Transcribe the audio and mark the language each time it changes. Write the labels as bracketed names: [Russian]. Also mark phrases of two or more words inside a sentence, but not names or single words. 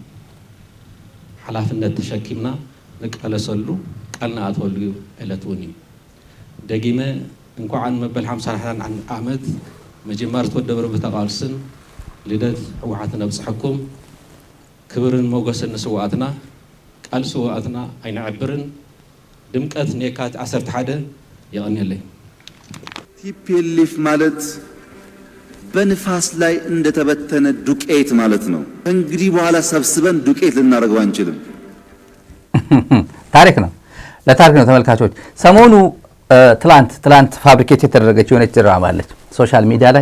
[Tigrinya] ሓላፍነት ተሸኪምና ንቃለሰሉ ቃል ንኣትወሉ ዕለት እውን እዩ። ደጊመ እንኳዓን መበል 51 ዓመት መጀመር ተወደበ ብተቃልስን ልደት ሕወሓት ነብፅሐኩም ክብርን ሞገስን ንስዋእትና ቃል ስዋእትና ኣይንዕብርን ድምቀት የካቲት 11 ይቐኒየለይ። [Amharic] ቲፒኤልኤፍ ማለት በንፋስ ላይ እንደተበተነ ዱቄት ማለት ነው። እንግዲህ በኋላ ሰብስበን ዱቄት ልናደርገው አንችልም። ታሪክ ነው፣ ለታሪክ ነው ተመልካቾች። ሰሞኑ ትላንት ፋብሪኬት የተደረገች የሆነች ድራማ አለች [English] social media [Amharic] ላይ